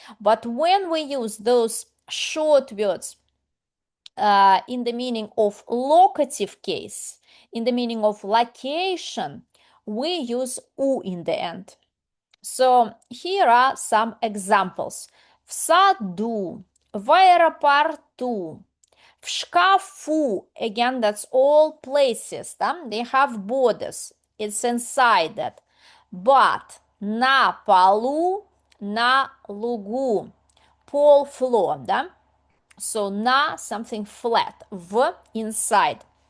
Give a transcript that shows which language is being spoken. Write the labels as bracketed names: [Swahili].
[English] But when we use those short words in the meaning of locative case, in the meaning of location, we use u in the end. So here are some examples. [Russian] В саду, в аэропорту, в шкафу. [English] Again, that's all places. They have borders. It's inside that. But [Russian] на полу, на лугу. Пол, floor, да? [English] So на something flat. В inside.